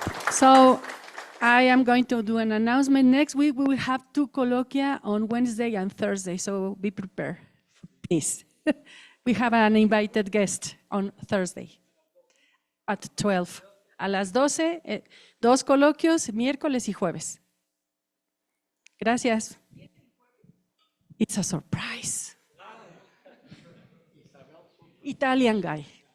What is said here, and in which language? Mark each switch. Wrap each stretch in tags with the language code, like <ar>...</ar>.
<en>So I am going to do an announcement. Next week, we will have 2 colloquia on Wednesday and Thursday, so be prepared, please. We have an invited guest on Thursday at 12.</en> <es>A las 12, 2 coloquios, miércoles y jueves. Gracias.</es> <en>It's a surprise. Italian guy.</en>